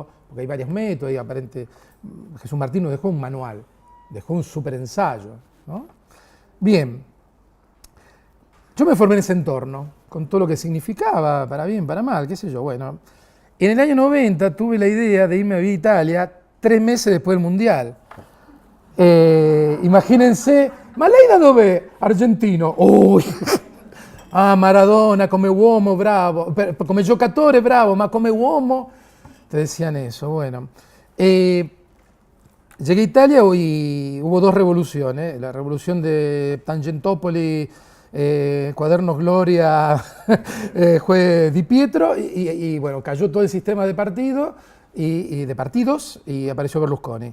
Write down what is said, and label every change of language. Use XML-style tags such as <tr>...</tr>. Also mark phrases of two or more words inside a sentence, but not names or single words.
<es>Porque hay varios métodos y Jesús Martín nos dejó un manual, dejó un super ensayo, ¿no? Bien, yo me formé en ese entorno, con todo lo que significaba, para bien, para mal, qué sé yo, bueno. En el año 90 tuve la idea de irme a vivir a Italia 3 meses después del Mundial. Imagínense,</es> <it>ma lei da dove?</it> <es>Argentino. Uy.</es> <it>Ah, Maradona, come uomo, bravo. Come giocatore, bravo, ma come uomo.</it> <es>Te decían eso, bueno. Llegué a Italia y hubo 2 revoluciones. La revolución de Tangentopoli, Cuadernos Gloria, fue Di Pietro y bueno, cayó todo el sistema de partidos y apareció Berlusconi.</es>